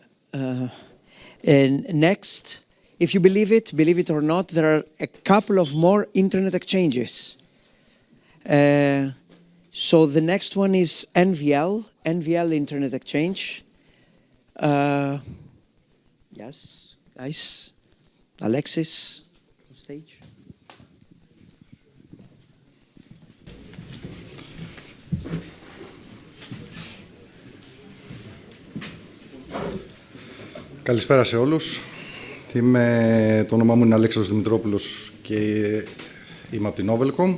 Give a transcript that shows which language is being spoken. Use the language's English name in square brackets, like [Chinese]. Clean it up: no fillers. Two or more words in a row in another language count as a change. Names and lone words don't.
[English] And next, if you believe it or not, there are a couple of more internet exchanges. So the next one is NVL Internet Exchange. Yes, guys. Alexis, on stage. [Greek] Καλησπέρα σε όλους. Το όνομά μου είναι Αλέξανδρος Δημητρόπουλος και είμαι από την Novelcom.